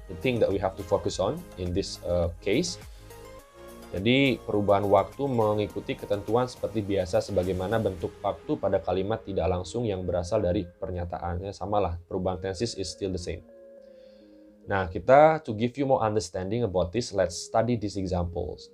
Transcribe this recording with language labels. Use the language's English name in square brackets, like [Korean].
[English] The thing that we have to focus on in this case. [Indonesian] Jadi perubahan waktu mengikuti ketentuan seperti biasa sebagaimana bentuk waktu pada kalimat tidak langsung yang berasal dari pernyataannya. [English] Samalah, perubahan tenses is still the same. Nah, kita to give you more understanding about this, let's study these examples.